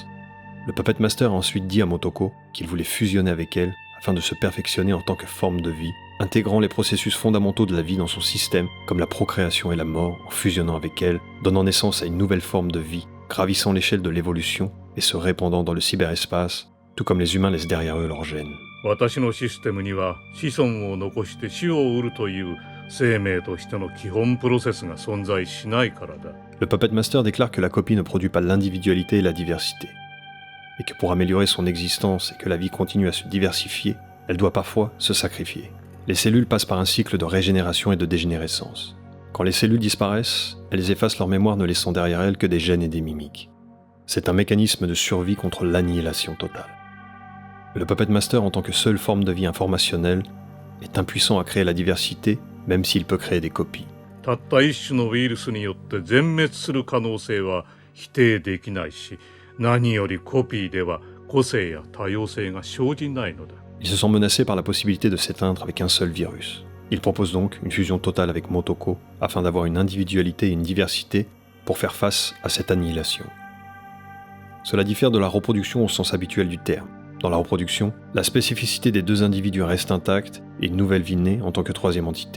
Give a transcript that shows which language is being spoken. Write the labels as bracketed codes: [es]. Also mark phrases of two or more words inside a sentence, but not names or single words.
[fr] Le Puppet Master a ensuite dit à Motoko qu'il voulait fusionner avec elle afin de se perfectionner en tant que forme de vie, intégrant les processus fondamentaux de la vie dans son système, comme la procréation et la mort, en fusionnant avec elle, donnant naissance à une nouvelle forme de vie, gravissant l'échelle de l'évolution et se répandant dans le cyberespace, tout comme les humains laissent derrière eux leurs gènes. [ja] 私のシステムには子孫を残して死を得るという生命としての基本プロセスが存在しないからだ。 [fr] Le Puppet Master déclare que la copie ne produit pas l'individualité et la diversité, et que pour améliorer son existence et que la vie continue à se diversifier, elle doit parfois se sacrifier. Les cellules passent par un cycle de régénération et de dégénérescence. Quand les cellules disparaissent, elles effacent leur mémoire ne laissant derrière elles que des gènes et des mimiques. C'est un mécanisme de survie contre l'annihilation totale. Le Puppet Master, en tant que seule forme de vie informationnelle, est impuissant à créer la diversité, même s'il peut créer des copies. [ja] たった一種のウイルスによって全滅する可能性は否定できないし、 何よりコピーでは個性や多様性が生じないのだ。 [fr] Ils se sentent menacés par la possibilité de s'éteindre avec un seul virus. Ils proposent donc une fusion totale avec Motoko afin d'avoir une individualité et une diversité pour faire face à cette annihilation. Cela diffère de la reproduction au sens habituel du terme. Dans la reproduction, la spécificité des deux individus reste intacte et une nouvelle vie naît en tant que troisième entité.